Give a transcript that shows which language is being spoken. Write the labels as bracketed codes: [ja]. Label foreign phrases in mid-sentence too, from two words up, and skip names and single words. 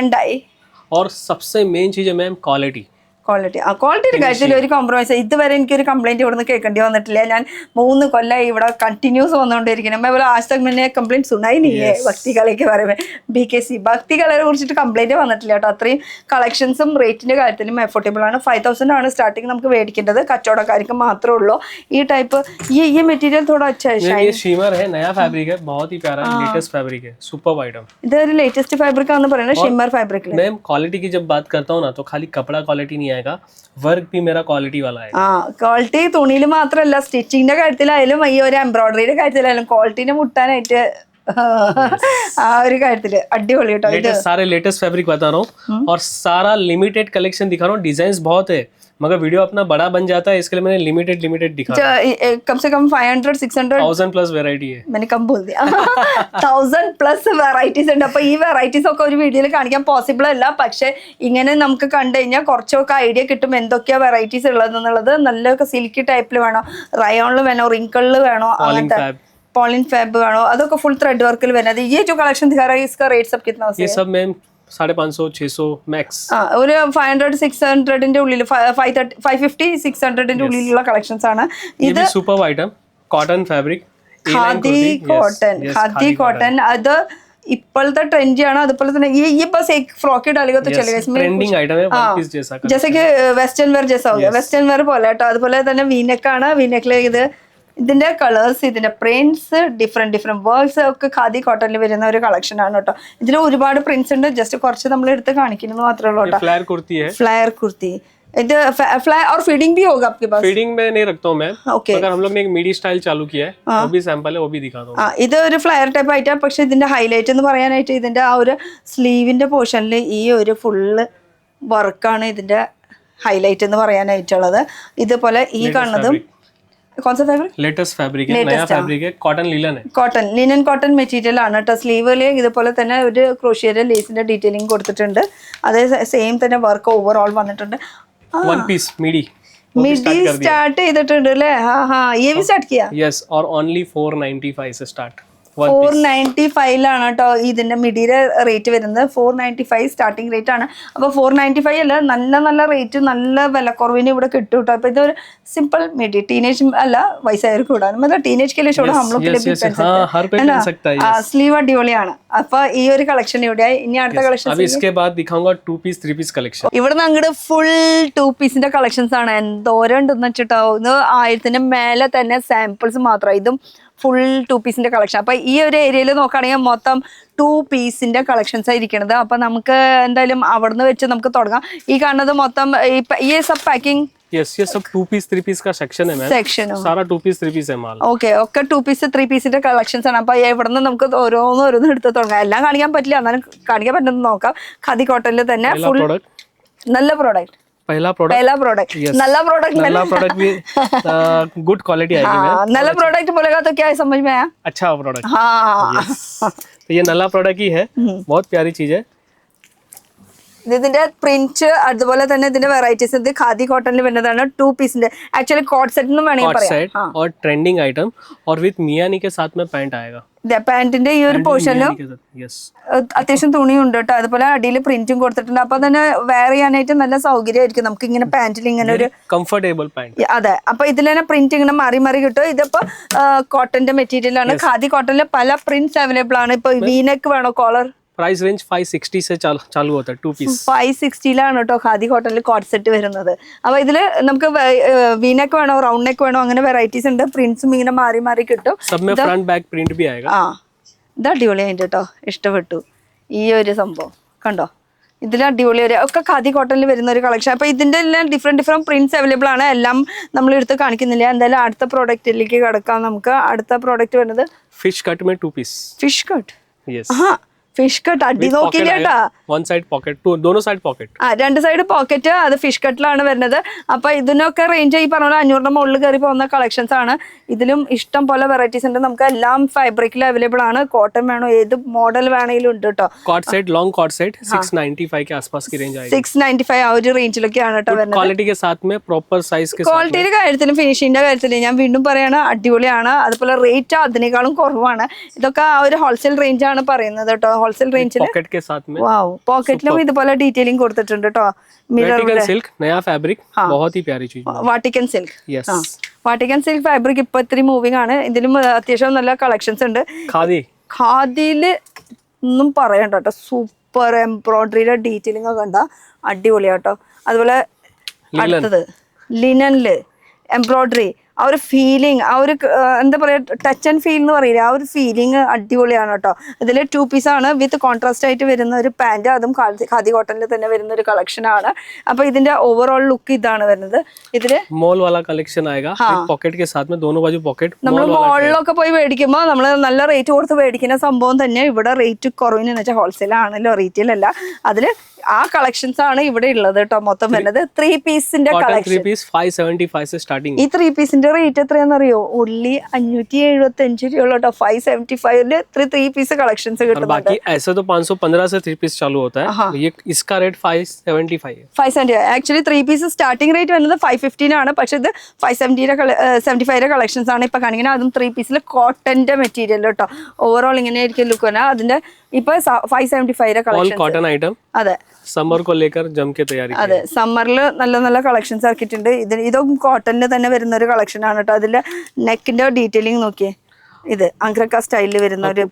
[hi] और सबसे मेन चीज है मैम क्वालिटी. [ml] ക്വാളിറ്റിയുടെ കാര്യത്തിൽ ഒരു കോംപ്രമൈസ് ഇതുവരെ എനിക്കൊരു കംപ്ലൈന്റ് ഇവിടെ നിന്ന് കേൾക്കേണ്ടി വന്നിട്ടില്ല. ഞാൻ 3 കൊല്ലമായി ഇവിടെ കണ്ടിന്യൂസ് വന്നുകൊണ്ടിരിക്കണം. [hi] मैं आज तक मैंने कंप्लेंट सुना ही नहीं है [ml] ഭക്തി കലയ്ക്ക് പറയുമ്പോൾ. BKC ഭക്തി കലയെ കുറിച്ചിട്ട് കംപ്ലൈന്റ് വന്നിട്ടില്ല കേട്ടോ. അത്രയും കളക്ഷൻസും റേറ്റിന്റെ കാര്യത്തിലും അഫോർഡബിൾ ആണ്. 5000 ആണ് സ്റ്റാർട്ടിങ് നമുക്ക് മേടിക്കേണ്ടത്. കച്ചവടക്കാർക്ക് മാത്രമേ ഉള്ളൂ ഈ ടൈപ്പ്. [hi] ये मटेरियल थोड़ा अच्छा है, ये शिमर है, नया फैब्रिक है, बहुत ही प्यारा [en] latest fabric [hi] है, [en] superb item. [ml] ഇതൊരു [en] latest fabric [ml] ആണെന്ന് പറയുന്നത് [en] shimmer fabric. [hi] मैम क्वालिटी की जब बात करता हूँ ना तो खाली कपड़ा क्वालिटी नहीं आएगा, वर्क भी मेरा क्वालिटी वाला है. [ml] ക്വാളിറ്റി തുണിയിൽ മാത്രമല്ല, സ്റ്റിച്ചിങ്ങിന്റെ കാര്യത്തിലായാലും ഈ ഒരു എംബ്രോയിഡറിയുടെ കാര്യത്തിലായാലും ക്വാളിറ്റിനെ മുട്ടാനായിട്ട് ആ ഒരു കാര്യത്തില് അടിപൊളി കേട്ടോ. [hi] सारे [en] latest fabric [hi] बता रहा हूँ और सारा [en] limited collection [hi] दिखा रहा हूँ. डिजाइन बहुत है मगर वीडियो अपना बड़ा बन जाता है, इसके लिए मैंने लिमिटेड दिखा. कम से कम 500-600 1000 [en] plus variety [hi] है. मैंने कम बोल दिया. [ml] 1000 പ്ലസ് വെറൈറ്റീസ് ഉണ്ട്. അപ്പൊ ഈ വെറൈറ്റീസ് ഒക്കെ ഒരു വീഡിയോയിൽ കാണിക്കാൻ പോസിബിൾ അല്ല. പക്ഷെ ഇങ്ങനെ നമുക്ക് കണ്ടു കഴിഞ്ഞാൽ കുറച്ചൊക്കെ ഐഡിയ കിട്ടും എന്തൊക്കെയാ വെറൈറ്റീസ് ഉള്ളതെന്നുള്ളത്. നല്ല സിൽക്കി ടൈപ്പിൽ വേണോ, റയോണിൽ വേണോ, റിങ്കിളിൽ വേണോ, അങ്ങനത്തെ पॉलिन फैब വേണോ, അതൊക്കെ [en] full thread [ml] വർക്കിൽ വരുന്നത്. [hi] ये जो कलेक्शन दिखा रहा है इसका रेट सब कितना है? ये सब मैम 550-600 मैक्स. [ml] ഒരു 500-600 ഉള്ളിൽ 550-600 ഉള്ളിലുള്ള കളക്ഷൻസ് ആണ്. ഇത് [en] super item cotton fabric, [hi] खादी कॉटन. [ml] അത് ഇപ്പോഴത്തെ ട്രെൻഡ് ആണ്. അതുപോലെ തന്നെ [hi] ये बस एक फ्रॉक डालेगा तो चलेगा. इसमें [en] trending item [hi] है, [en] one piece [hi] जैसा, जैसे कि [en] western wear [hi] जैसा हो गया, [en] western wear [ml] പോലെ കേട്ടോ. അതുപോലെ തന്നെ വീനെക്ക് ആണ്. വീനെക്കിൽ ഇതിന്റെ കളേഴ്സ്, ഇതിന്റെ പ്രിന്റ്സ്, [en] different works [ml] ഒക്കെ ഖാദി കോട്ടണിൽ വരുന്ന ഒരു കളക്ഷൻ ആണ് കേട്ടോ. ഇതിൽ ഒരുപാട് പ്രിന്റ്സ് ഉണ്ട്. ജസ്റ്റ് കുറച്ച് നമ്മൾ എടുത്ത് കാണിക്കുന്നത് മാത്രമേ ഉള്ളൂ കേട്ടോ. [hi] फ्लेयर कुर्ती है, फ्लेयर कुर्ती. [ml] ഇത് ഫ്ലൈ [hi] और फीडिंग भी होगा आपके पास? फीडिंग में नहीं रखता हूं मैं. ओके. अगर हम लोग ने एक [en] midi style [hi] चालू किया है, वो भी सैंपल है, वो भी दिखा दूं. [ml] ഇത് ഒരു ഫ്ലയർ ടൈപ്പ് ആയിട്ടാണ്. പക്ഷെ ഇതിന്റെ ഹൈലൈറ്റ് എന്ന് പറയാനായിട്ട് ഇതിന്റെ ആ ഒരു സ്ലീവിന്റെ പോർഷനിൽ ഈ ഒരു ഫുള്ള് വർക്കാണ് ഇതിന്റെ ഹൈലൈറ്റ് എന്ന് പറയാനായിട്ടുള്ളത്. ഇതുപോലെ ഈ കാണുന്നതും [hi] कौन सा फैब्रिक? [en] latest fabric [hi] है, नया फैब्रिक है, [en] cotton linen [hi] है. [en] cotton linen cotton material [ml] ആണ് കേട്ടോ. സ്ലീവില് ഇതുപോലെ തന്നെ ഒരു ക്രോഷിയുടെ ലേസിന്റെ ഡീറ്റെയിലിംഗ് കൊടുത്തിട്ടുണ്ട്. അതേ സെയിം തന്നെ [en] work overall [ml] വന്നിട്ടുണ്ട്. [en] one piece midi [ml] स्टार्ट ചെയ്തിട്ടുണ്ട് അല്ലേ? [hi] ये भी स्टार्ट किया? यस, और ओनली 495 से स्टार्ट. [ml] 495 കേട്ടോ ഇതിന്റെ മിഡിയുടെ റേറ്റ് വരുന്നത്. 495 [en] starting rate [ml] ആണ്. അപ്പൊ 495 അല്ല, നല്ല റേറ്റ്, നല്ല വിലക്കുറവിന് ഇവിടെ കിട്ടും കേട്ടോ. അപ്പൊ ഇതൊരു [en] simple midi, [ml] ടീനേജ് അല്ല, വയസ്സായവർക്ക് കൂടാണ്. [hi] मतलब टीनेज के लिए छोड़ो हम लोग के लिए भी पहन सकते हैं. [ml] സ്ലീവ് അടിപൊളിയാണ്. അപ്പൊ ഈ ഒരു കളക്ഷൻ ഇവിടെ. ഇനി അടുത്ത കളക്ഷൻ [hi] अभी इसके बाद दिखाऊंगा [en] 2 piece 3 piece collection. [ml] ഇവിടെ അങ്ങോട്ട് ഫുൾ 2 പീസിന്റെ കളക്ഷൻസ് ആണ്. എന്തോരം ഉണ്ടെന്ന് വെച്ചിട്ടോ. 1000 മേലെ തന്നെ സാമ്പിൾസ് മാത്രം. ഇതും ഫുൾ 2 പീസിന്റെ കളക്ഷൻ. അപ്പൊ ഈ ഒരു ഏരിയയിൽ നോക്കുകയാണെങ്കിൽ മൊത്തം 2 പീസിന്റെ കളക്ഷൻസ് ആയിരിക്കണത്. അപ്പൊ നമുക്ക് എന്തായാലും അവിടുന്ന് വെച്ച് നമുക്ക് തുടങ്ങാം. ഈ കാണുന്നത് മൊത്തം ഈ [en] sub packing. [hi] यस, ये सब [en] 2 piece 3 piece [hi] का सेक्शन है मैम. सेक्शन सारा [en] 2 piece 3 piece [hi] है माल. [ml] ഓക്കെ, ഒക്കെ 2 പീസ് 3 പീസിന്റെ കളക്ഷൻസ് ആണ്. അപ്പൊ ഇവിടുന്ന് നമുക്ക് ഓരോന്നും എടുത്ത് തുടങ്ങാം. എല്ലാം കാണിക്കാൻ പറ്റില്ല, എന്നാലും കാണിക്കാൻ പറ്റുന്നത് നോക്കാം. ഖാദി കോട്ടണിൽ തന്നെ ഫുൾ നല്ല പ്രോഡക്റ്റ്. [hi] पहला प्रोडक्ट नल्ला प्रोडक्ट भी [en] good quality [hi] आएगी मैम. नल्ला प्रोडक्ट बोलेगा तो क्या समझ में आया? अच्छा प्रोडक्ट. हाँ, तो ये नल्ला प्रोडक्ट ही है, बहुत प्यारी चीज है. [ml] ഇതിന്റെ പ്രിന്റ് അതുപോലെ തന്നെ ഇതിന്റെ വെറൈറ്റീസ്. ഇത് ഖാദി കോട്ടണിൽ വരുന്നതാണ്. 2 പീസിന്റെ ആക്ച്വലി [en] coat set [ml] എന്ന് വേണമെങ്കിൽ പറയാം. [hi] और [en] trending item [hi] और विद मियानी के साथ में पैंट आएगा. [ml] പാന്റിന്റെ ഈ ഒരു പോർഷനിലും അത്യാവശ്യം തുണിയുണ്ട് കേട്ടോ. അതുപോലെ അടിയിൽ പ്രിന്റും കൊടുത്തിട്ടുണ്ട്. അപ്പൊ തന്നെ വെയർ ചെയ്യാനായിട്ട് നല്ല സൗകര്യമായിരിക്കും നമുക്ക് ഇങ്ങനെ പാന്റിൽ ഇങ്ങനെ ഒരു [en] comfortable pant. [ml] അതെ, അപ്പൊ ഇതിൽ തന്നെ പ്രിന്റ് ഇങ്ങനെ മാറി കിട്ടും. ഇതിപ്പോ കോട്ടന്റെ മെറ്റീരിയൽ ആണ്. ഖാദി കോട്ടണിൽ പല പ്രിന്റ്സ് അവൈലബിൾ ആണ്. ഇപ്പൊ വീനെക്ക് വേണോ, കോളർ [en] price range [hi] 560 से चालू होता है 2 पीस. [ml] 560 കേട്ടോ ഖാദി കോട്ടണിൽ [en] coat set [ml] വരുന്നത്. അപ്പൊ ഇതില് നമുക്ക് വീനെക്ക് വേണോ, [en] round neck [ml] വേണോ, അങ്ങനെ വെറൈറ്റീസ് ഉണ്ട്. പ്രിന്റ്സും ഇങ്ങനെ മാറി കിട്ടും. [hi] सब में [en] front back print [hi] भी आएगा. [ml] ഇത് അടിപൊളിയായിട്ട് കേട്ടോ, ഇഷ്ടപ്പെട്ടു ഈ ഒരു സംഭവം. കണ്ടോ, ഇതിൽ അടിപൊളി ഒക്കെ ഖാദി കോട്ടണിൽ വരുന്ന ഒരു കളക്ഷൻ. അപ്പൊ ഇതിന്റെ എല്ലാം [en] different prints available [ml] ആണ്. എല്ലാം നമ്മൾ എടുത്ത് കാണിക്കുന്നില്ല. എന്തായാലും അടുത്ത പ്രോഡക്റ്റിലേക്ക് കിടക്കാം. നമുക്ക് അടുത്ത പ്രോഡക്റ്റ് വരുന്നത് [en] fish cut [hi] में 2 पीस. [en] fish cut. [hi] यस, [en] fish cut [ml] അടി നോക്കില്ല കേട്ടാ. [en] one side pocket, [hi] दोनों [en] side pocket. [ml] രണ്ട് [en] side pocket. [ml] അത് ഫിഷ് കട്ടിലാണ് വരുന്നത്. അപ്പൊ ഇതിനൊക്കെ റേഞ്ച് ഈ പറഞ്ഞ 500 മുകളിൽ കയറി പോകുന്ന കളക്ഷൻസ് ആണ്. ഇതിലും ഇഷ്ടം പോലെ വെറൈറ്റീസ് ഉണ്ട്. നമുക്ക് എല്ലാം ഫാബ്രിക്കിൽ അവൈലബിൾ ആണ്. കോട്ടൺ വേണോ, ഏത് മോഡൽ വേണമെങ്കിലും ഉണ്ട് കേട്ടോ. [en] coat set, long coat set [hi] 695 के आसपास की रेंज आएगी. [ml] 695 ആ ഒരു റേഞ്ചിലൊക്കെയാണ് കേട്ടോ വരുന്നത്. [hi] क्वालिटी के साथ में [en] proper size [hi] के साथ. [ml] ക്വാളിറ്റിയുടെ കാര്യത്തിലും ഫിനിഷിന്റെ കാര്യത്തിലും ഞാൻ വീണ്ടും പറയാണ്, അടിപൊളിയാണ്. അതുപോലെ റേറ്റ് അതിനേക്കാളും കുറവാണ്. ഇതൊക്കെ ആ ഒരു [en] wholesale range [ml] ആണ് പറയുന്നത് കേട്ടോ. ഹോൾസെയിൽ റേഞ്ചിൽ [hi] पॉकेट के साथ में [ml] വാവ് പോക്കറ്റിലും ഇതുപോലെ ഡീറ്റെയിലിംഗ് കൊടുത്തിട്ടുണ്ട് കേട്ടോ [hi] वेटिकन सिल्क नया फैब्रिक बहुत ही प्यारी चीज [ml] വാട്ടിക്കൻ സിൽക്ക് [hi] यस [ml] വാട്ടിക്കൻ [en] silk fabric [ml] ഇപ്പൊ ഇത്തിരി മൂവിംഗ് ആണ് ഇതിലും അത്യാവശ്യം നല്ല കളക്ഷൻസ് ഉണ്ട് [hi] खादी [ml] ഖാദിയില് ഒന്നും പറയണ്ട കേട്ടോ സൂപ്പർ എംബ്രോയിഡറിയുടെ ഡീറ്റെയിലിംഗ് ഒക്കെ കണ്ട അടിപൊളിയാട്ടോ അതുപോലെ അടുത്തത് ലിനനില് എംബ്രോയിഡറി ആ ഒരു ഫീലിംഗ് ആ ഒരു എന്താ പറയുക [en] touch and feel [ml] എന്ന് പറയില്ല ആ ഒരു ഫീലിംഗ് അടിപൊളിയാണ് കേട്ടോ ഇതിൽ 2 പീസ് ആണ് വിത്ത് കോൺട്രാസ്റ്റ് ആയിട്ട് വരുന്ന ഒരു പാൻറ് അതും ഖാദി കോട്ടണിൽ തന്നെ വരുന്ന ഒരു കളക്ഷൻ ആണ് അപ്പൊ ഇതിന്റെ [en] overall look [ml] ഇതാണ് വരുന്നത് ഇതില് [hi] मॉल वाला कलेक्शन आएगा पॉकेट के साथ में दोनों बाजू पॉकेट [ml] നമ്മൾ മോളിലൊക്കെ പോയി മേടിക്കുമ്പോൾ നമ്മൾ നല്ല റേറ്റ് കൊടുത്ത് മേടിക്കുന്ന സംഭവം തന്നെ ഇവിടെ റേറ്റ് കുറവിന് വെച്ചാൽ ഹോൾസെയിൽ ആണല്ലോ റീറ്റെയിൽ അല്ല അതില് ആ കളക്ഷൻസ് ആണ് ഇവിടെ ഉള്ളത് കേട്ടോ മൊത്തം വരുന്നത് 3 പീസിന്റെ കളക്ഷൻ [hi] 3 पीस 575 से स्टार्टिंग [ml] ഈ 3 പീസിന്റെ റേറ്റ് എത്രയാണെന്നറിയോ ഓൺലി 575 രൂപയുള്ളൂ കേട്ടോ 575 [en] 3 piece collections [ml] കിട്ടുന്നുണ്ട് [hi] बाकी ऐसे तो 515 से 3 पीस चालू होता है ये इसका रेट 575 है [ml] 570 ആക്ച്വലി 3 പീസ് [en] starting rate [ml] വരുന്നത് 515 ആണ് പക്ഷെ ഇത് 575 കളക്ഷൻസ് ആണ് ഇപ്പൊ കാണിക്കുന്നത് അതും 3 പീസിൽ കോട്ടന്റെ മെറ്റീരിയൽ കേട്ടോ ഓവറോൾ ഇങ്ങനെ ആയിരിക്കും ലുക്ക് വരാ അതിന്റെ ഇപ്പൊ 575 കളക്ഷൻ [en] cotton item [ml] അതെ [hi] समर को लेकर जम के तैयारी [ml] അതെ സമ്മറിൽ നല്ല നല്ല കളക്ഷൻസ് ആക്കിയിട്ടുണ്ട് ഇതും കോട്ടണിൽ തന്നെ വരുന്ന ഒരു കളക്ഷൻ ആണ് കേട്ടോ അതിന്റെ നെക്കിന്റെ ഡീറ്റെയിലിംഗ് നോക്കിയേ ഇത് അങ്ക്രക്ക സ്റ്റൈലിൽ വരുന്ന ഒരു